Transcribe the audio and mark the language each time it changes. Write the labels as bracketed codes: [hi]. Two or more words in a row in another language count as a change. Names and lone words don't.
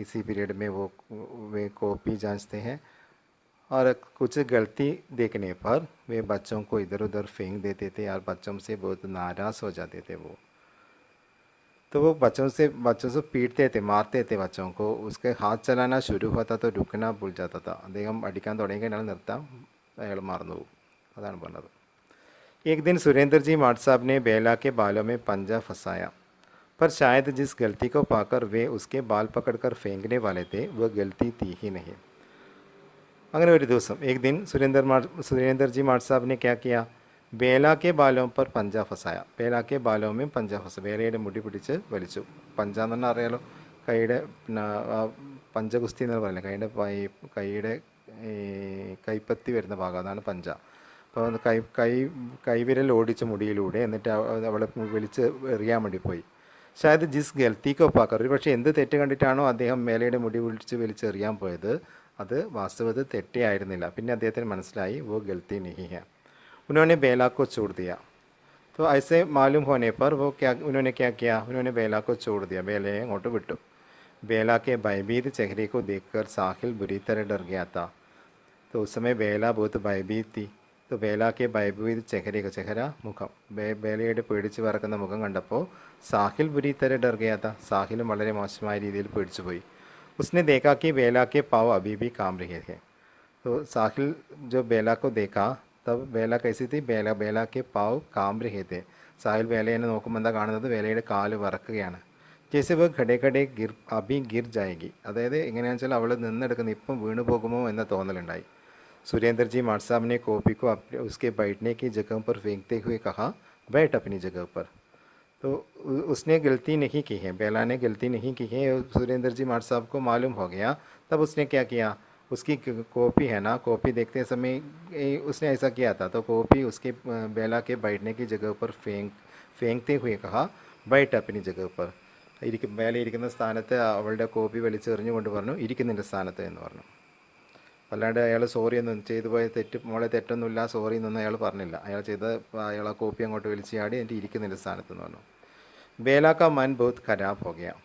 [hi] इसी पीरियड में वे कॉपी जांचते हैं और कुछ गलती देखने पर वे बच्चों को इधर उधर फेंक देते थे और बच्चों से बहुत नाराज़ हो जाते थे. तो वो बच्चों से पीटते थे, मारते थे बच्चों को. उसके हाथ चलाना शुरू होता तो रुकना भूल जाता था. [ml] അദ്ദേഹം അടിക്കാൻ തുടങ്ങി കഴിഞ്ഞാൽ നിർത്താം, അയാൾ മറന്നു പോകും. അതാണ് പറഞ്ഞത്. [hi] एक दिन सुरेंद्र जी माट साहब ने बेला के बालों में पंजा फंसाया, पर शायद जिस गलती को पाकर वे उसके बाल पकड़कर फेंकने वाले थे वह गलती थी ही नहीं. [ml] അങ്ങനെ ഒരു ദിവസം [hi] एक दिन सुरेंद्र जी माट साहब ने क्या किया? बेला के बालों पर पंजा फंसाया. बेला के बालों में पंजा फंसा. [ml] ബേലയുടെ മുടി പിടിച്ച് വലിച്ചു. പഞ്ച എന്ന് പറഞ്ഞാൽ അറിയാലോ, കൈയുടെ പഞ്ചഗുസ്തി എന്ന് പറയുന്നത് കൈയുടെ കൈപ്പത്തി വരുന്ന ഭാഗം, അതാണ് പഞ്ച. അപ്പോൾ കൈവിരൽ ഓടിച്ച മുടിയിലൂടെ എന്നിട്ട് അവളെ വലിച്ച് എറിയാൻ വേണ്ടി പോയി. [hi] शायद जिस गलती को पाकर, [ml] ഒരു പക്ഷേ എന്ത് തെറ്റ് കണ്ടിട്ടാണോ അദ്ദേഹം മേലയുടെ മുടി വലിച്ചെറിയാൻ പോയത്, അത് വാസ്തവത്തിൽ തെറ്റേ ആയിരുന്നില്ല. പിന്നെ അദ്ദേഹത്തിന് മനസ്സിലായി [hi] वो गलती नहीं है. उन्होंने बेला को छोड़ दिया. तो ऐसे मालूम होने पर उन्होंने क्या किया? उन्होंने बेला को छोड़ दिया. [ml] बेलയെ അങ്ങോട്ട് വിട്ടു. [hi] बेला के भयभीत चेहरे को देखकर साहिल बुरी तरह डर गया था. तो उस समय बेला बहुत भयभीत थी. तो बेला के भयभीत चेहरा [ml] മുഖം, ബേലയുടെ പേടിച്ച് പറക്കുന്ന മുഖം കണ്ടപ്പോൾ [hi] സാഹിൽ बुरी तरह डर गया था. [ml] സാഹിലും വളരെ മോശമായ രീതിയിൽ പേടിച്ചു പോയി. [hi] उसने देखा कि बेला के पाँव अभी भी काम रहे थे. तो साहिल जो बेला को देखा, तब बेला कैसी थी? बेला के पाँव काम रहे थे. [ml] സാഹിൽ ബേലയെ നോക്കുമ്പോൾ എന്താ കാണുന്നത്? ബേലയുടെ കാല് വറക്കുകയാണ്. [hi] ജैसे वो खड़े अभी गिर जाएगी. [ml] അതായത് എങ്ങനെയാണെന്ന് വെച്ചാൽ അവൾ നിന്നെടുക്കുന്ന ഇപ്പം വീണു പോകുമോ എന്ന തോന്നലുണ്ടായി. [hi] सुरेंद्र जी माट साहब ने कॉपी को उसके बैठने की जगह पर फेंकते हुए कहा, बैठ अपनी जगह पर. तो उसने गलती नहीं की है, बेला ने गलती नहीं की है. सुरेंद्र जी माट साहब को मालूम हो गया. तब उसने क्या किया? उसकी कॉपी है ना, कॉपी देखते समय उसने ऐसा किया था. तो कॉपी उसके बेला के बैठने की जगह पर फेंकते हुए कहा, बैठ अपनी जगह पर. [ml] ബേല ഇരിക്കുന്ന സ്ഥാനത്ത് അവളുടെ കോപ്പി വലിച്ചെറിഞ്ഞുകൊണ്ട് പറഞ്ഞു, ഇരിക്കുന്നതിൻ്റെ സ്ഥാനത്ത് എന്ന് പറഞ്ഞു. അല്ലാണ്ട് അയാൾ സോറി ഒന്നും ചെയ്തു പോയ മോളെ തെറ്റൊന്നുമില്ല, സോറി എന്നൊന്നും അയാൾ പറഞ്ഞില്ല. അയാൾ ആ കോപ്പി അങ്ങോട്ട് വലിച്ചു ചാടി എന്നിട്ട് ഇരിക്കുന്നതിൻ്റെ സ്ഥാനത്ത് എന്ന് പറഞ്ഞു. [hi] बेला का मन बहुत खराब हो गया.